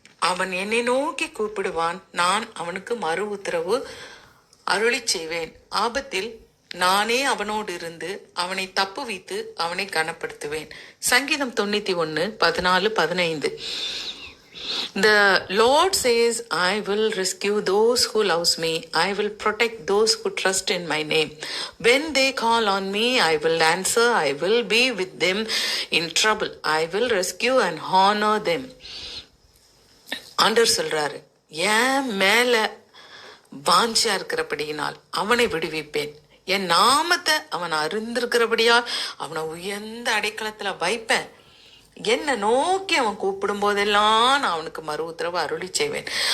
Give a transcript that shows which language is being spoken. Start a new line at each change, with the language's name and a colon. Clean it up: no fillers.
Tamil: அவன் என்னை நோக்கி கூப்பிடுவான், நான் அவனுக்கு மறு உத்தரவு அருளி செய்வேன். ஆபத்தில் நானே அவனோடு இருந்து அவனை தப்புவித்து அவனை கனப்படுத்துவேன். சங்கீதம் 91:14-15.
English: The Lord says, I will rescue those who loves me. I will protect those who trust in my name. When they call on me, I will answer. I will be with them in trouble. I will rescue and honor them.
Tamil: ஆண்டவர் சொல்றாரு, என் மேல வாஞ்சா இருக்கிறபடியினால் அவனை விடுவிப்பேன், என் நாமத்தை அவன் அறிந்திருக்கிறபடியால் அவனை உயர்ந்த அடைக்கலத்துல வைப்பேன். என்னை நோக்கி அவன் கூப்பிடும் போதெல்லாம் நான் அவனுக்கு மறு உத்தரவு அருளி செய்வேன்.